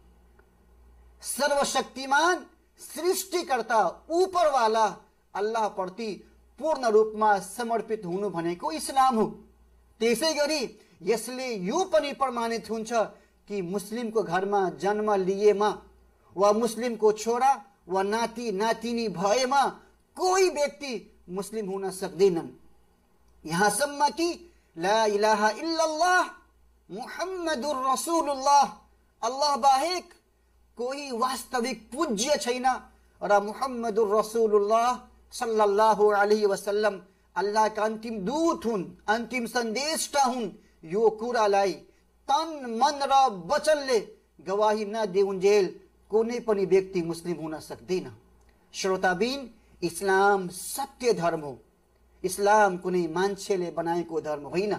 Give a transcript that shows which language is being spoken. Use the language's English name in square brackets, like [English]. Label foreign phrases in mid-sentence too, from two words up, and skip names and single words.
[Nepali] सर्वशक्तिमान सृष्टिकर्ता उपरवाला अल्लाहप्रति पूर्ण रूपमा समर्पित हुनु भनेको इस्लाम हो। त्यसै गरी यसले यो पनि प्रमाणित हुन्छ कि मुस्लिमको घरमा जन्म लिएमा वा मुस्लिमको छोरा वा नाति नातिनी भएमा कोही व्यक्ति मुस्लिम हुन सक्दैनन्। यहाँसम्म कि [Arabic] لا إله إلا الله محمد رسول الله, [Nepali] अल्लाह बाहेक कोही वास्तविक पूज्य छैन र [Arabic] محمد رسول الله صلى الله عليه وسلم [Nepali] अल्लाहका अन्तिम दूत हुन्, अन्तिम सन्देशटा हुन्। यो कुरालाई तन मन र वचनले गवाही नदिउन्जेल कुनै पनि व्यक्ति मुस्लिम हुन सक्दैन। श्रोताबिन, इस्लाम सत्य धर्म हो। इस्लाम कुनै मान्छेले बनाएको धर्म होइन।